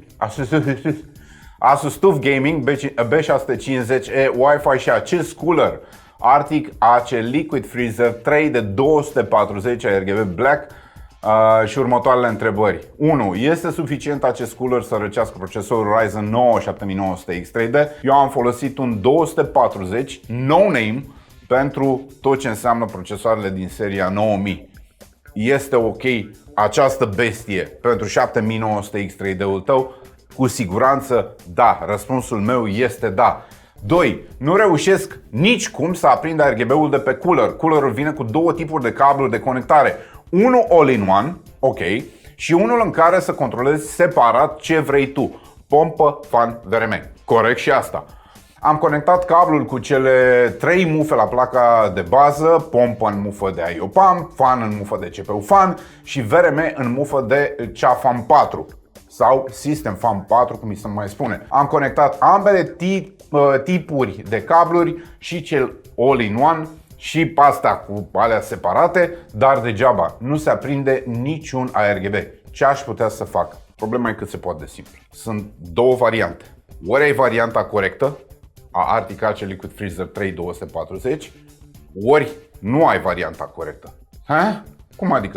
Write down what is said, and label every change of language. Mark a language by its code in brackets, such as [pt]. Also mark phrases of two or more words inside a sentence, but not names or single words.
[ro] Asus TUF Gaming B650E Wi-Fi și acest cooler Arctic AC Liquid Freezer 3 de 240 RGB Black. Și următoarele întrebări. 1. Este suficient acest cooler să răcească procesorul Ryzen 9 7900X 3D? Eu am folosit un 240 no-name pentru tot ce înseamnă procesoarele din seria 9000. Este ok această bestie pentru 7900X 3D-ul tău? Cu siguranță da. Răspunsul meu este da. 2. Nu reușesc nici cum să aprind RGB-ul de pe cooler. Coolerul vine cu două tipuri de cabluri de conectare. unul all-in-one, ok, și unul în care să controlezi separat ce vrei tu. Pompă, fan, VRM. Corect și asta. Am conectat cablul cu cele 3 mufe la placa de bază, pompă în mufă de IO Pump, fan în mufă de CPU fan și VRM în mufă de CHA-FAN 4 sau System Fan 4, cum mi se mai spune. Am conectat ambele tipuri de cabluri, și cel all-in-one și pasta cu alea separate, dar degeaba, nu se aprinde niciun ARGB. Ce aș putea să fac? Problema e cât se poate de simplu. Sunt două variante. Ori ai varianta corectă a Arctic Algae Liquid Freezer 3240, ori nu ai varianta corectă. Ha? Cum adică?